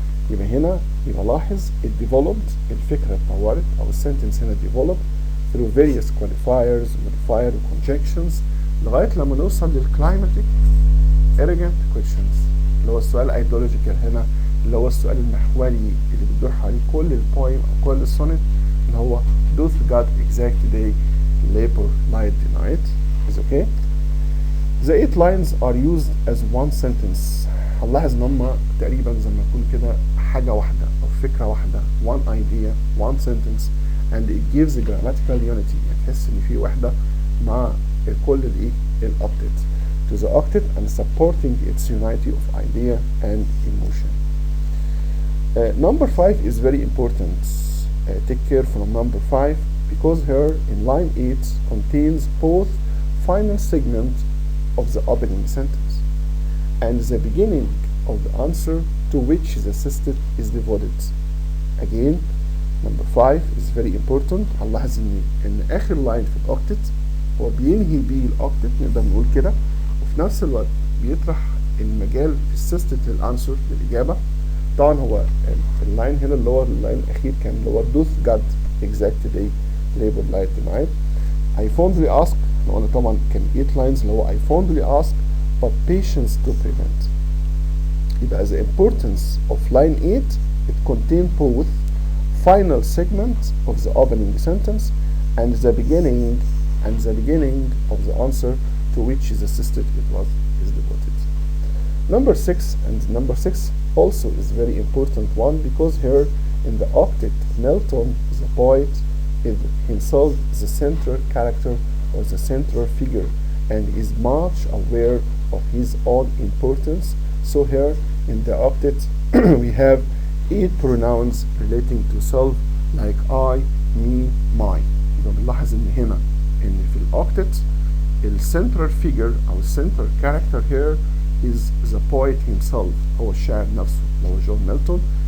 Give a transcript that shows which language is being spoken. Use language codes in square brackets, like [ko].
[ar] يبقى هنا يبقى لاحظ [en] it developed، [ar] الفكرة اتطورت أو السنتنس هنا [en] developed through various qualifiers, modifier [ar] و conjunctions لغاية لما نوصل للكلايماتيك [en] arrogant questions [ar] اللي هو السؤال الايديولوجيكال هنا، اللي هو السؤال المحوري اللي بتدور حواليه كل البويم أو كل السونت، اللي هو [en] doth God exact day labor light denied. is okay. The 8 lines are used as one sentence. [ar] هنلاحظ ان هم تقريبا زي ما يكون كده حاجة واحدة أو فكرة واحدة، [en] one idea one sentence and it gives a grammatical unity. [ar] يعني تحس ان في وحدة مع كل الايه الoctet to [en] the octet and supporting its unity of idea and emotion. Number 5 is very important. Take care from number 5 because here in line 8 contains both final segment of the opening sentence and the beginning of the answer to which the sestet is devoted. Again, number 5 is very important. [ar] هنلاحظ ان اخر لاين في الاوكتت هو بينهي بيه الاوكتت، نقدر نقول كده، وفي نفس الوقت بيطرح المجال في السيستت للانسر للاجابه. طبعا هو اللاين هنا اللي هو اللاين الاخير كان اللي هو [en] doth God exact day labor light denied. I fondly ask، [ar] احنا قلنا طبعا كان [en] 8 lines [ar] اللي هو [en] I fondly ask but patience to prevent. يبقى the importance of line 8 it contains both final segment of the opening sentence and the beginning of the answer to which the sestet is devoted. Number 6, and number 6 also is very important one because here in the octet Melton the poet is himself the central character or the central figure and is much aware of his own importance. So here in the octet we have 8 pronouns relating to self like I, me, my. [ar] يبقى بنلاحظ ان هنا ان في الاوكتت السنترال فيجر او السنترال كاركتر [en] here is the poet himself، [ar] هو الشاعر نفسه اللي هو جون ميلتون.